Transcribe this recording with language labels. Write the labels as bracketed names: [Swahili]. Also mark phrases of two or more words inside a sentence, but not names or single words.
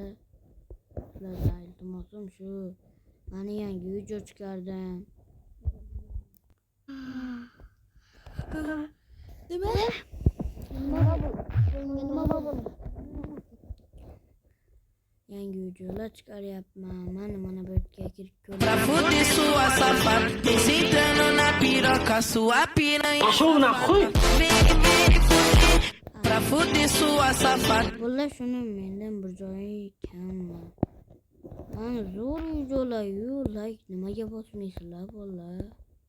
[Uzbek] Sizlardan iltimosim shu. Mana yangi video chiqardim. Nima? Yangi videolar chiqaryapman. Mana bu yerga kirib ko'ring. [Portuguese] Pra fuder sua safada, vem sentando na piroca, sua piranha. Cachorro na rua? Vem fuder, pra fuder sua safada. [Uzbek] Bolalar shuni mendan bir joyi kammi. Mana zo'r videolar, like nimaga bosmaysizlar bolalar?